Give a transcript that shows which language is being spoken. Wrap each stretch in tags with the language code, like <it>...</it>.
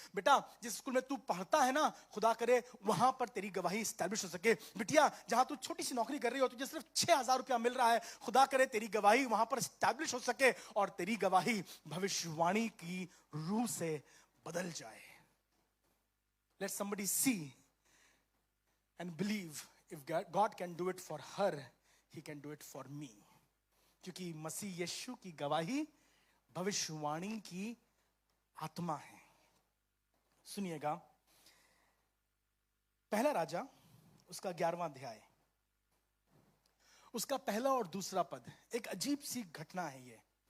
<hi>बेटा जिस स्कूल में तू पढ़ता है ना, खुदा करे वहां पर तेरी गवाही स्टैब्लिश हो सके। बिटिया जहां तू छोटी सी नौकरी कर रही हो, तुझे सिर्फ 6,000 रुपया मिल रहा है, खुदा करे तेरी गवाही वहां पर स्टैब्लिश हो सके और तेरी गवाही भविष्यवाणी की रूह से बदल जाए।</hi> <en>Let somebody see and believe if God can do it for her, He can do it for me.</en> <hi>क्योंकि मसीह यीशु की गवाही भविष्यवाणी की आत्मा है। सुनिएगा, पहला राजा उसका 11वां अध्याय, उसका पहला और दूसरा पद, एक अजीब सी घटना है ये।</hi>